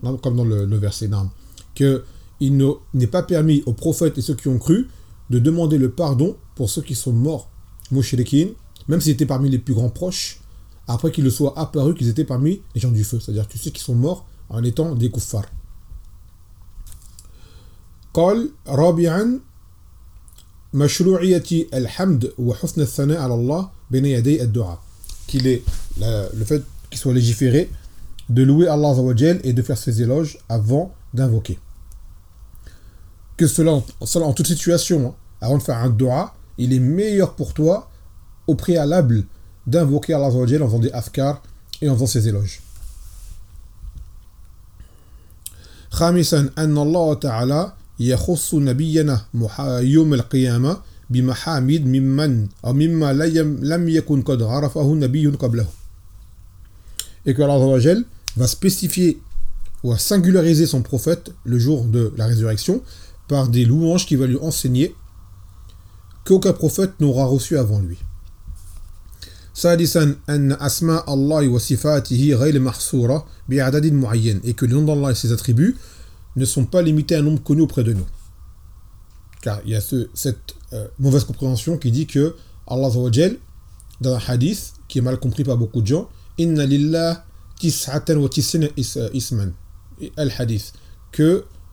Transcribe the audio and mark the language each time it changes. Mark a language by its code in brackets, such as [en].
[fr] Comme dans le verset d'Am, que il n'est pas permis aux prophètes et ceux qui ont cru de demander le pardon pour ceux qui sont morts mushrikeen, même s'ils étaient parmi les plus grands proches, après qu'il le soit apparu qu'ils étaient parmi les gens du feu, c'est-à-dire tous ceux qui sont morts en étant des kuffars. [ar] قال رابعا مشروعية الحمد وحسن الثناء على الله بين يدي الدعاء. [fr] Qu'il est le fait qu'il soit légiféré de louer Allah Azawajal et de faire ses éloges avant d'invoquer. Que cela en toute situation, avant de faire un dua, il est meilleur pour toi au préalable d'invoquer Allah Azawajal en faisant des afkar et en faisant ses éloges. [ar] خامسا أن الله تعالى يخص نبينا يوم القيامة بمحامد ممن أو مما لم يكن قد عرفه نبي قبله. [fr] Et que Allah Azawajal va spécifier ou va singulariser son prophète le jour de la résurrection par des louanges qu'il va lui enseigner qu'aucun prophète n'aura reçu avant lui. [ar] سادسا أن أسماء الله وصفاته غير محصورة بعدد معين. [fr] Et que le nom d'Allah et ses attributs ne sont pas limités à un nombre connu auprès de nous. Car il y a cette mauvaise compréhension qui dit que Allah Azawajal, dans un hadith qui est mal compris par beaucoup de gens, [ar] Inna lillah tis'atan wa tis'ina isman. [fr] Al-hadith. Que